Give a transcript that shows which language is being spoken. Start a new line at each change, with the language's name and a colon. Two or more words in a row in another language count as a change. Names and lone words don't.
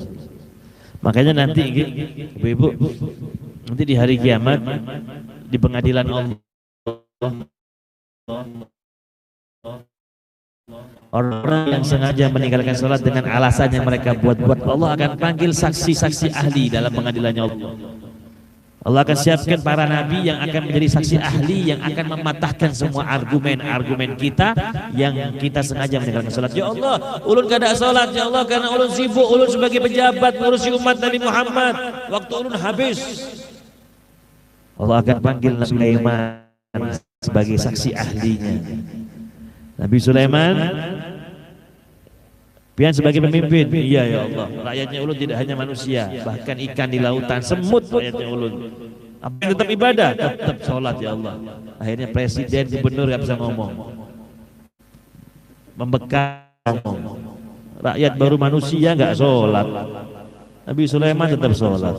Indonesian: Makanya nanti ibu-ibu, nanti di hari kiamat di pengadilan Allah, orang yang sengaja meninggalkan sholat dengan alasan yang mereka buat-buat, Allah akan panggil saksi-saksi ahli dalam pengadilannya Allah. Allah akan siapkan para nabi yang akan menjadi saksi ahli yang akan mematahkan semua argumen-argumen kita yang kita sengaja meninggalkan sholat.
Banjar: Ya Allah, ulun gak ada sholat, ya Allah, karena ulun sibuk, ulun sebagai pejabat ngurusi umat Nabi Muhammad, waktu ulun habis.
Indonesian: Allah akan panggil Nabi Sulaiman sebagai saksi ahlinya.
Banjar: Nabi Sulaiman pian sebagai pemimpin, iya ya Allah, rakyatnya ulun tidak hanya manusia, bahkan ikan di lautan, semut rakyatnya ulun.
Indonesian: Apa yang tetap ibadah? Tetap sholat ya Allah. Akhirnya presiden, gubernur gak bisa ngomong, membekal ngomong. Rakyat baru manusia gak sholat, Nabi Sulaiman tetap sholat.